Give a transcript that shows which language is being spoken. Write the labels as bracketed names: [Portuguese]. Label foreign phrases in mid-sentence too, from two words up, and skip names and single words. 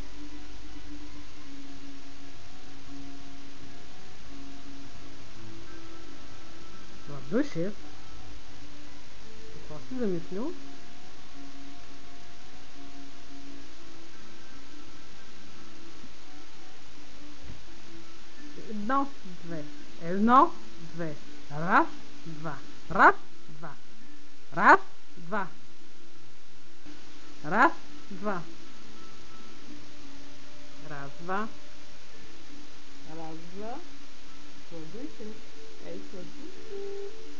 [Bulgarian] Сладушев. Какво си замислил? Едно, две. Едно, две. [Russian] Раз, два. Раз, два. Раз, два. Раз, два. Раз, два. Раз, два. [Bulgarian] Сладушев. Ей, Сладушев.